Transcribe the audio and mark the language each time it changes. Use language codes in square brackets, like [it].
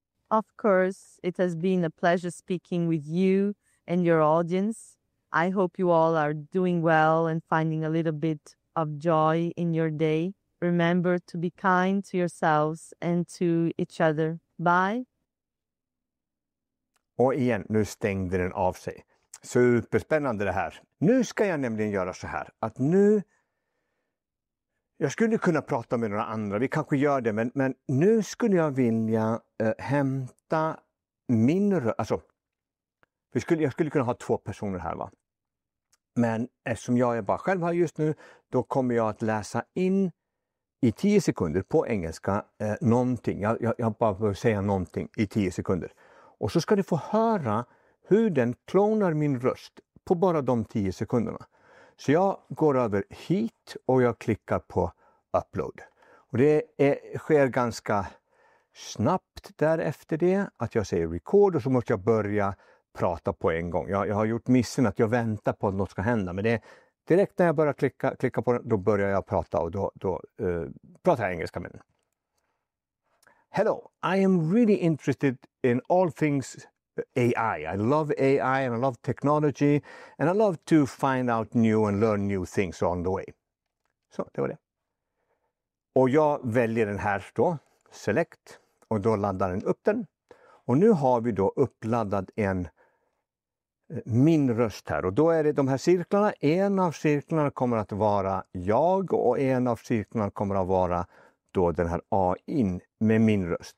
[en] Of course, it has been a pleasure speaking with you and your audience. I hope you all are doing well and finding a little bit of joy in your day. Remember to be kind to yourselves and to each other. Bye. [sv] Och igen, nu stängde den av sig. Superspännande det här. Nu ska jag nämligen göra så här. Att jag skulle kunna prata med några andra. Vi kanske gör det. Men nu skulle jag vilja hämta min röst. Alltså, jag skulle kunna ha 2 personer här, va? Men eftersom jag är bara själv här just nu, då kommer jag att läsa in i 10 sekunder på engelska någonting. Jag bara behöver säga någonting i 10 sekunder. Och så ska du få höra hur den klonar min röst på bara de 10 sekunderna. Så jag går över hit och jag klickar på upload. Och det sker ganska snabbt därefter det. Att jag säger record och så måste jag börja prata på en gång. Jag har gjort missen att jag väntar på att något ska hända. Men direkt när jag börjar klicka på den, då börjar jag prata och då pratar jag engelska med den. [en] Hello, I am really interested in all things AI. I love AI and I love technology and I love to find out new and learn new things on the way. [sv] Så, det var det. Och jag väljer den här då, select, och då laddar den upp den. Och nu har vi då uppladdad min röst här. Och då är det de här cirklarna. En av cirklarna kommer att vara jag och en av cirklarna kommer att vara då den här AI med min röst.